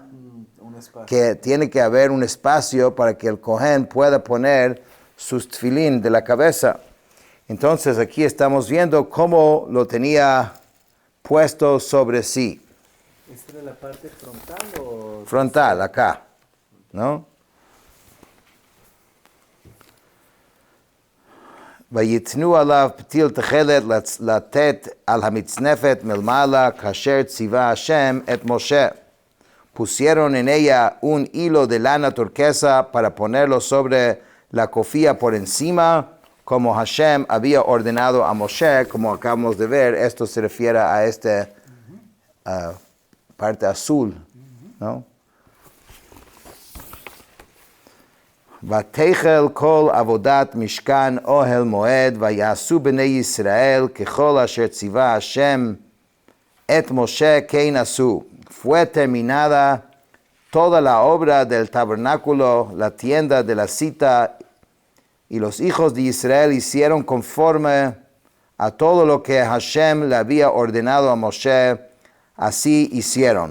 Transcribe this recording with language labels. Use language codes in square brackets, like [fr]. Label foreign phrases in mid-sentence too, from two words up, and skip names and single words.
[es] Que tiene que haber un espacio para que el Kohen pueda poner sus tefilín de la cabeza. Entonces aquí estamos viendo cómo lo tenía puesto sobre sí. ¿Esta era la parte frontal o...? Frontal, acá, ¿no? [he] ויתנו עליו פתיל תכלת לתת על המצנפת מלמעלה כאשר ציווה השם את משה. [es] Pusieron en ella un hilo de lana turquesa para ponerlo sobre la cofía por encima, como Hashem había ordenado a Moshe, como acabamos de ver. Esto se refiere a esta parte azul, ¿no? [he] ותחל כל עבודת משכן אוהל מועד, ויעשו בני ישראל ככל אשר ציווה השם את משה כן עשו. [es] Fue terminada toda la obra del tabernáculo, la tienda de la cita, y los hijos de Israel hicieron conforme a todo lo que Hashem le había ordenado a Moshe, así hicieron.